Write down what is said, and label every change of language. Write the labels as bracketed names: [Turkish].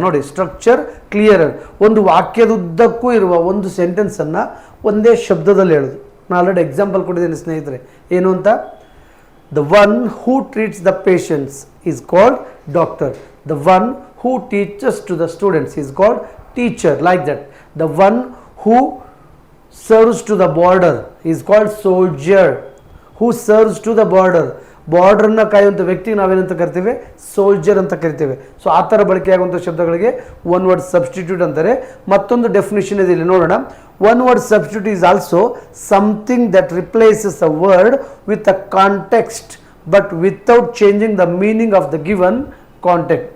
[Kannada] ನೋಡಿ, structure clearer, ಒಂದು ವಾಕ್ಯದುದ್ದಕ್ಕೂ ಇರುವ ಒಂದು ಸೆಂಟೆನ್ಸನ್ನು ಒಂದೇ ಶಬ್ದದಲ್ಲಿ ಹೇಳೋದು. ನಾನು ಆಲ್ರೆಡಿ ಎಕ್ಸಾಂಪಲ್ ಕೊಟ್ಟಿದ್ದೇನೆ ಸ್ನೇಹಿತರೆ. ಏನು ಅಂತ? [English] The one who treats the patients is called doctor. The one who teachers to the students is called teacher. Like that. The one who serves to the border is called soldier. Who serves to the border, [Kannada] ಬಾರ್ಡರ್ನ ಕಾಯುವಂಥ ವ್ಯಕ್ತಿಗೆ ನಾವೇನಂತ ಕರಿತೇವೆ? Soldier ಅಂತ ಕರಿತೇವೆ. So ಆ ಥರ ಬಳಕೆಯಾಗುವಂಥ ಶಬ್ದಗಳಿಗೆ one word substitute ಅಂತಾರೆ. ಮತ್ತೊಂದು definition ಇದೆ, ಇಲ್ಲಿ ನೋಡೋಣ. [English] One word substitute is also something that replaces a word with a context but without changing the meaning of the given context.